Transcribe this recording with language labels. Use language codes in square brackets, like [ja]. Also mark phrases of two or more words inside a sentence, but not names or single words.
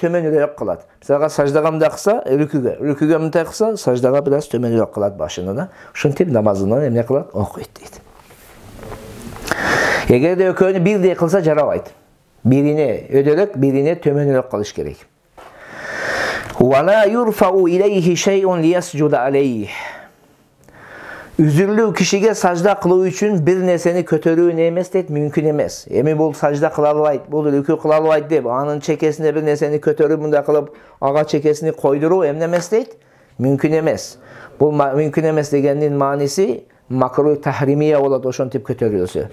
[ky] Төмөнүрөөк кылат. Мисалга саждага мындай кылса, рүкүгө мындай кылса, саждага бир аз төмөнүрөөк кылат башыны да. Ушинтип намазынан эмне кылат? Окуйт дейт. Эгерде экөөнү бирдей кылса жарабайт. Бирине өдөрөк, бирине төмөнүрөөк кылыш керек. [ar] ولا يرفع إليه شيء ليسجد عليه. [ky] Üzürlүү кишиге сажда кылуу үчүн бир нерсени көтөрүү эмес дейт, мүмкүн эмес. Эми бул сажда кыла албайт, бул рүкү кыла албайт деп, анын чекесине бир нерсени көтөрүп мындай кылып, ага чекесини койдуруу эмне эмес дейт? Мүмкүн эмес. Бул мүмкүн эмес дегендин мааниси [ar] مكروه تحريمية [ky] болот, ошентип көтөрүлсө.